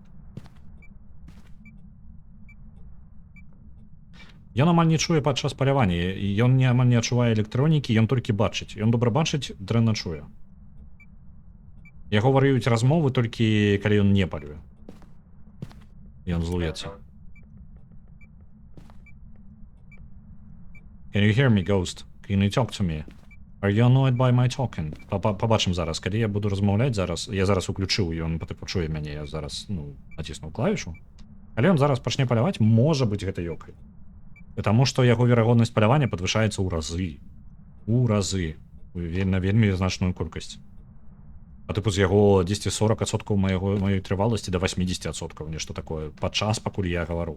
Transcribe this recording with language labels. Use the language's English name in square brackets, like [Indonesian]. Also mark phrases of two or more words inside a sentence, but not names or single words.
[Belarusian] Ён амаль не чуе падчас палявання, і ён амаль не адчувае электронікі, ён толькі бачыць. Ён добра бачыць, дрэнна чуе. Яго варыюць размовы толькі калі ён не палюе. Ён злуецца. [English] Can you hear me, Ghost? Can you talk to me? Are you annoyed by my talking? [Belarusian] Пабачым зараз, калі я буду размаўляць зараз, я зараз уключыў, ён пачуе мяне, я зараз, націснуў клавішу. Калі ён зараз пачне паляваць, можа быць гэта ёкай. Таму што яго верагоднасць палявання падвышаецца ў разы. У разы. На вельмі значную колькасць. А тыпу з яго 10-40% маёй трываласці да 80%, нешта такое, падчас, пакуль я гавару.